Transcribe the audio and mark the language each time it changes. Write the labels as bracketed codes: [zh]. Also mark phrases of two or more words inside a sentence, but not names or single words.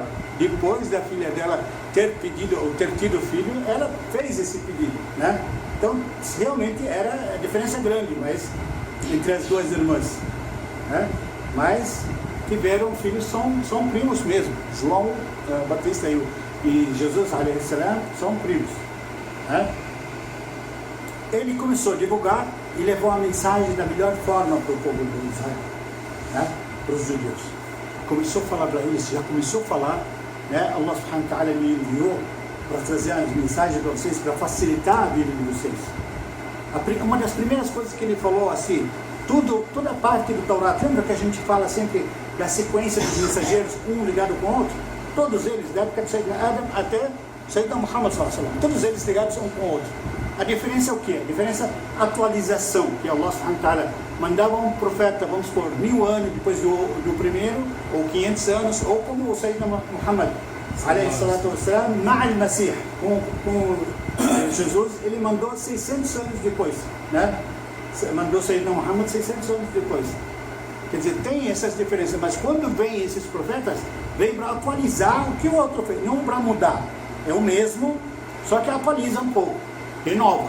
[pt] Depois da filha dela ter tido filho, ela fez esse pedido, né? Então, realmente era a diferença grande, mas entre as duas irmãs, né? Mas tiveram filhos, são primos mesmo. João Batista e Jesus [ar] عليه السلام [pt] são primos, né? Ele começou a divulgar e levou a mensagem da melhor forma para o povo de Israel, né? Para os judeus. Começou a falar para eles, já começou a falar, né? [ar] الله سبحانه وتعالى [pt] me enviou para trazer as mensagens para vocês, para facilitar a vida de vocês. Uma das primeiras coisas que ele falou assim, toda a parte do Torá, lembra que a gente fala sempre da sequência dos mensageiros, um ligado com o outro? Todos eles, da época de Sayyidina Adam até Sayyidina Muhammad [ar] صلى الله عليه وسلم, [pt] todos eles ligados um com o outro. A diferença é o quê? A diferença é a atualização, que [ar] الله سبحانه وتعالى [pt] mandava um profeta, vamos supor, 1000 anos depois do primeiro, ou 500 anos, ou como o Sayyidina Muhammad [ar] عليه الصلاة والسلام, مع المسيح, [pt] com Jesus, ele mandou 600 anos depois, né? Mandou Sayyidina Muhammad 600 anos depois. Quer dizer, tem essas diferenças, mas quando vêm esses profetas, vem para atualizar o que o outro fez, não para mudar. É o mesmo, só que atualiza um pouco, renova.